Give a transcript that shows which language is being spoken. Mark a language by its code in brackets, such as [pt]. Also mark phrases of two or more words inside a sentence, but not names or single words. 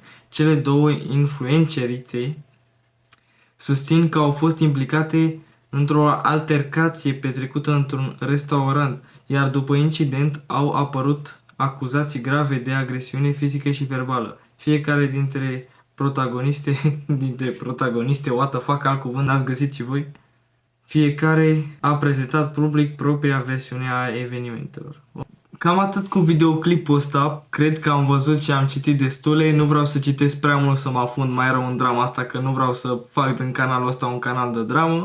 [ro] Cele două influencerițe susțin că au fost implicate într-o altercație petrecută într-un restaurant, iar după incident au apărut acuzații grave de agresiune fizică și verbală. Fiecare dintre protagoniste, [en] what the fuck, [ro] alt cuvânt ați găsit și voi? Fiecare a prezentat public propria versiune a evenimentelor. Cam atât cu videoclipul ăsta, cred că am văzut și am citit destule, nu vreau să citesc prea mult să mă afund mai rău în drama asta, că nu vreau să fac din canalul ăsta un canal de dramă.